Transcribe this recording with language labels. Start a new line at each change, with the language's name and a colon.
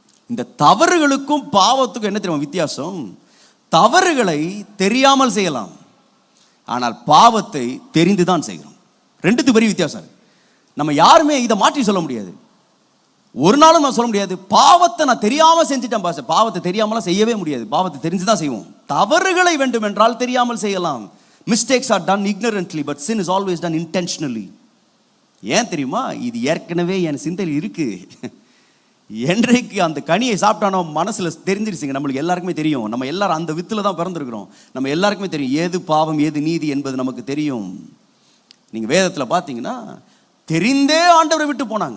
Tamil: இந்த தவறுகளுக்கும் பாவத்துக்கும் என்ன தெரியுமா வித்தியாசம்? தவறுகளை தெரியாமல் செய்யலாம், ஆனால் பாவத்தை தெரிந்துதான் செய்கிறோம். ரெண்டுத்துக்கு பெரிய வித்தியாசம். நம்ம யாருமே இதை மாற்றி சொல்ல முடியாது. ஒரு நாளும் நான் சொல்ல முடியாது பாவத்தை நான் தெரியாம செஞ்சுட்டேன் பாச. பாவத்தை தெரியாமலாம் செய்யவே முடியாது. பாவத்தை தெரிஞ்சுதான் செய்வோம். தவறுகளை வேண்டும் என்றால் தெரியாமல் செய்யலாம்.
English: Mistakes are done ignorantly, but sin is always done intentionally.
Tamil: ஏன் தெரியுமா? இது ஏற்கனவே என் சிந்தையில் இருக்கு. என்றைக்கு அந்த கனியை சாப்பிட்டானோ மனசுல தெரிஞ்சிருச்சுங்க. நம்மளுக்கு எல்லாருக்குமே தெரியும். நம்ம எல்லாரும் அந்த வித்துல தான் பிறந்திருக்கிறோம். நம்ம எல்லாருக்குமே தெரியும் ஏது பாவம் ஏது நீதி என்பது நமக்கு தெரியும். நீங்க வேதத்துல பாத்தீங்கன்னா தெரிந்தே ஆண்டவரை விட்டு போனாங்க.